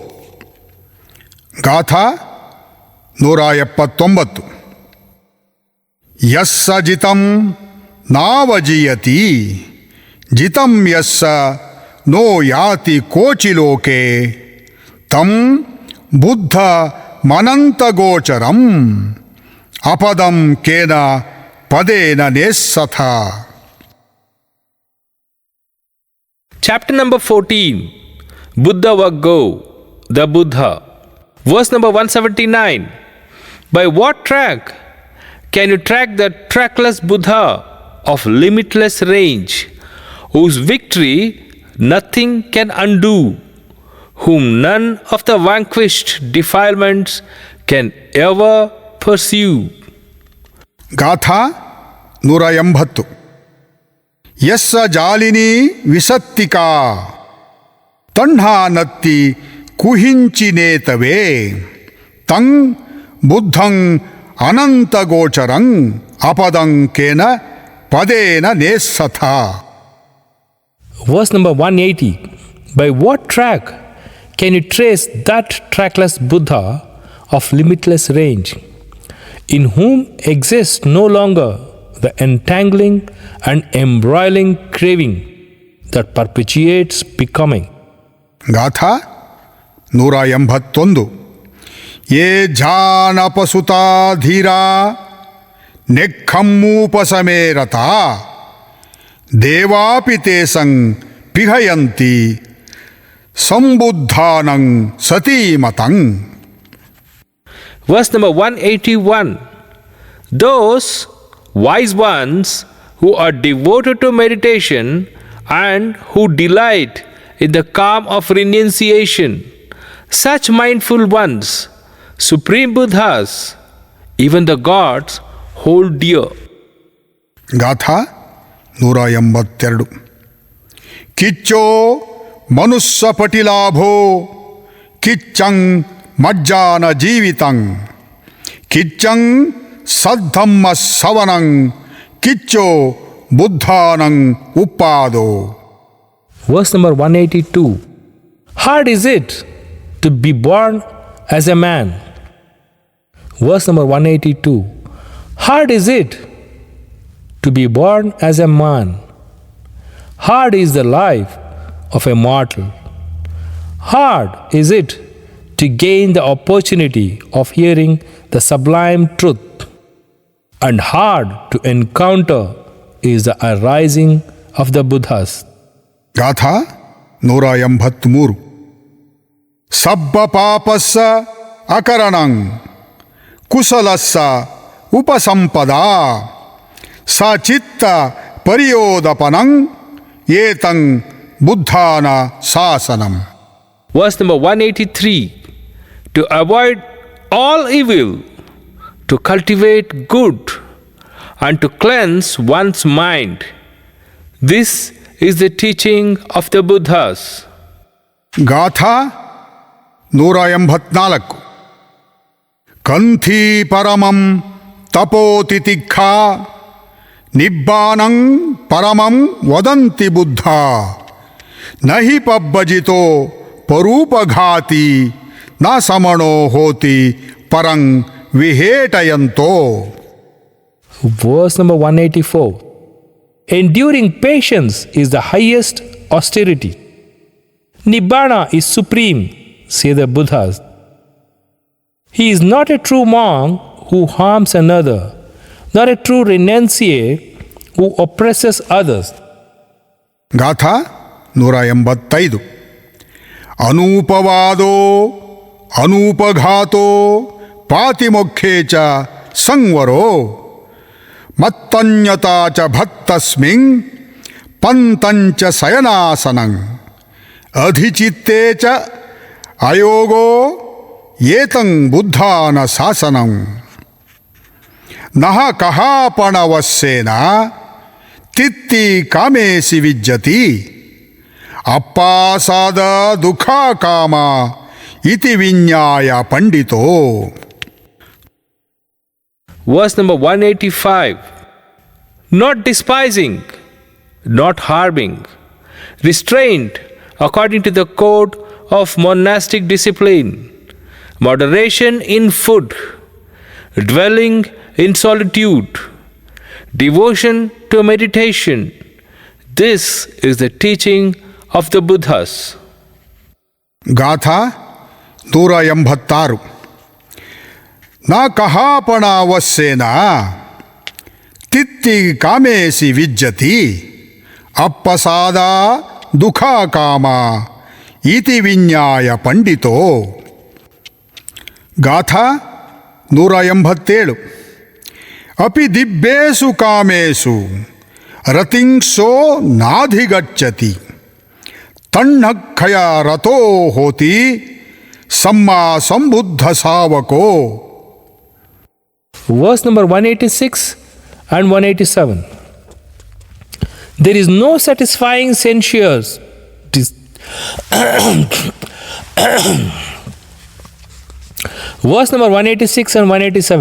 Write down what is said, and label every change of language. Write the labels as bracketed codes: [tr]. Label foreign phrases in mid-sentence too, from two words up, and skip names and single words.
[pi] ಗಾಥಾ 179 ಯಸ್ಸ ಜಿತಂ ನಾವಜೀಯತಿ ಜಿತಂ ಯಸ್ಸ ನೋ ಯಾತಿ ಕೋಚಿಲೋಕೆ ತಂ ಬುದ್ಧ ಮನಂತಗೋಚರಂ ಅಪದಂ ಕೇನ ಪದೇನ ನೇಸ್ಸಥ. [en] Chapter number 14, Buddha Vaggo, the Buddha. Verse number 179. By what track can you track the trackless Buddha of limitless range, whose victory nothing can undo, whom none of the vanquished defilements can ever pursue? [pi] ಗಾಥಾ 180 ಯಸ್ಸ ಜಾಲಿನಿ ವಿಸತ್ತಿಕಾ ತಣ್ಹಾನತ್ತಿ ಕುಹಿಂಚಿನೇತವೇ ತಂ ಬುದ್ಧಂ ಅನಂತಗೋಚರಂ ಅಪದಂ ಕೇನ ಪದೇನ ನೇಸ್ಸಥ. [en] Verse number 180. By what track can you trace that trackless Buddha of limitless range, in whom exists no longer the entangling and embroiling craving that perpetuates becoming? [pi] ಗಾಥಾ 181 ಯೇ ಜಾನಪಸುತಾ ಧೀರಾ ನೆಖಮ್ಮೂಪಸಮೇರತಾ ದೇವಾಪಿ ತೇಸಂ ಪಿಹಯಂತಿ ಸಂಬುದ್ಧಾನಂ ಸತೀಮತಂ. [en] Verse number 181. Those wise ones who are devoted to meditation and who delight in the calm of renunciation, such mindful ones, supreme Buddhas, even the gods hold dear. [pi] ಗಾಥಾ 182 ಕಿಚ್ಚೋ ಮನುಸ್ಸ ಪಟಿಲಾಭೋ ಕಿಚ್ಚಂ ಮಜ್ಜಾನ ಜೀವಿತಂ ಕಿಚ್ಚಂ ಸದ್ಧಮ್ಮ ಸವನಂ ಕಿಚ್ಚೋ ಬುದ್ಧಾನಂ ಉಪ್ಪಾದೋ. [en] Verse number 182. Hard is it to be born as a man. Verse number 182. Hard is it to be born as a man. Hard is the life of a mortal. Hard is it to gain the opportunity of hearing the sublime truth, and hard to encounter is the arising of the Buddhas. [pi] ಗಾಥಾ 183 ಸಬ್ಬ ಪಾಪಸ್ಸ ಅಕರಣಂ ಕುಶಲಸ್ಸ ಉಪಸಂಪದಾ ಸಚಿತ್ತ ಪರಿಯೋದಪನಂ ಏತಂ ಬುದ್ಧಾನ ಶಾಸನಂ. [en] Verse number 183. To avoid all evil, to cultivate good, and to cleanse one's mind. This is the teaching of the Buddhas. [pi] ಗಾಥಾ 184 ಕಂಥೀ ಪರಮಂ ತಪೋತಿತಿಖಾ ನಿಬ್ಬಾನಂ ಪರಮಂ ವದಂತಿ ಬುದ್ಧ ನಹಿ ಪಬ್ಬಜಿತೋ ಪರೂಪಘಾತಿ ನ ಸಮಣೋ ಹೋತಿ ಪರಂ ವಿಹೇಟಯಂತೋ. [en] Verse number 184. Enduring patience is the highest austerity. Nibbana is supreme, say the Buddhas. He is not a true monk who harms another, nor a true renunciate who oppresses others. [pi] ಗಾಥಾ 185 ಅನೂಪವಾದೋ ಅನೂಪಘಾತೋ ಪಾತಿಮೊಕ್ಷೇ ಚ ಸಂವರೋ ಮತ್ತನ್ಯತಾ ಚ ಭತ್ತಸ್ಮಿನ್ ಪಂತಂಚ ಶಯನಾಸನಂ ಅಧಿಚಿತ್ತೇ ಚ ಅಯೋಗೋ ಏತಂ ಬುದ್ಧಾನ ಶಾಸನಂ ನಹ ಕಹಾಪಣವಸ್ಸೇನ ತಿತ್ತಿ ಕಾಮೇಸಿ ವಿಜ್ಜತಿ ಅಪ್ಪಾಸಾದ ದುಃಖ ಕಾಮ ಇತಿ ವಿಜ್ಞಾಯ ಪಂಡಿತೋ. [en] Verse number 185. Not despising, not harming, restraint according to the code of monastic discipline, moderation in food, dwelling in solitude, devotion to meditation. This is the teaching of the Buddhas. [pi] ಗಾಥಾ 186. ನ ಕಹಾಪಣಾವಸ್ಸೇನ ತಿತ್ತಿ ಕಾಮೇಸಿ ವಿಜ್ಜತಿ ಅಪ್ಪಸಾದ ದುಃಖ ಕಾಮ ಇತಿ ವಿಜ್ಞಾಯ ಪಂಡಿತೋ. ಗಾಥಾ 187. ಅಪಿ ದಿಬ್ಬೇಸು ಕಾಮೇಸು ರತಿಂಸೋ ನಾಧಿಗಚ್ಚತಿ ತಣ್ಣಖಯ ರಥೋ ಹೋತಿ ಸಮ್ಮಾ ಸಂಬುದ್ಧ ಸಾವಕೋ. [en] Verse number 186 and 187. There is no satisfying sensuous Verse number 186 and 187.